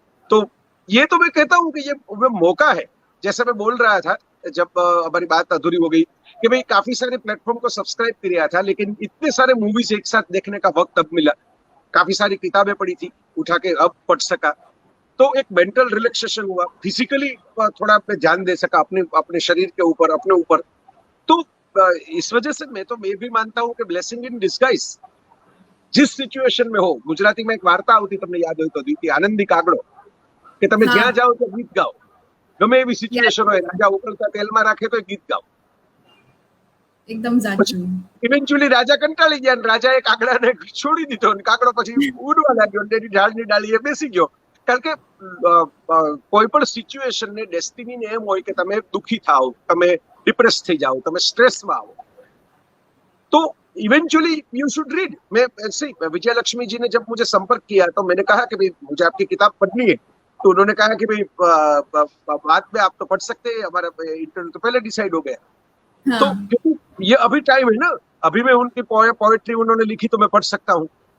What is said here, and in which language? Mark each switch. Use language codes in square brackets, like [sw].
[hi] तो ये तो मैं कहता हूँ कि ये मौका है। जैसे मैं बोल रहा था जब हमारी बात अधूरी हो गई कि भाई काफी सारे प्लेटफॉर्म को सब्सक्राइब किया था, लेकिन इतने सारे मूवीज एक साथ देखने का वक्त अब मिला, काफी सारी किताबें पढ़ी थी, उठा के अब पढ़ सका, तो एक मेंटल रिलैक्सेशन हुआ, फिजिकली थोड़ा पे ध्यान दे सका अपने शरीर के ऊपर, अपने ऊपर। तो इस वजह से मैं भी मानता हूँ कि [en] blessing in disguise, [hi] जिस सिचुएशन में हो। गुजराती में एक वार्ता होती, [gu] તમને યાદ હોય તો દીતી, આનંદી કાગડો, કે તમે જ્યાં જાઓ તો ગીત ગાઓ, ગમે એવી સિચ્યુએશન હોય, રાજા ઉકળતા તેલમાં રાખે તો ગીત ગાઓ, એકદમ સાચું। ઇવેન્ચ્યુઅલી રાજા કંટાળી ગયા, રાજાએ કાગડાને છોડી દીધો, અને કાગડો પછી ઉડવા લાગ્યો, તેની ઢાળની ડાળીએ બેસી ગયો। કારણ કે કોઈ પણ સિચ્યુએશન ને ડેસ્ટિની ને એમ હોય કે તમે દુખી થાઓ, તમે डिप्रेस થઈ જાઓ, તમે સ્ટ્રેસમાં આવો, [hi] तो [en] Eventually you should read. [hi] मैं ऐसे विजय लक्ष्मी जी ने जब मुझे संपर्क किया तो मैंने कहा कि भाई मुझे आपकी किताब पढ़नी है, तो उन्होंने कहा कि भाई बाद में आप तो पढ़ सकते हैं, हमारा इंटरव्यू तो पहले डिसाइड हो गया। तो क्योंकि ये अभी टाइम है ना, अभी मैं उनकी पोएट्री उन्होंने लिखी तो मैं पढ़ सकता हूँ।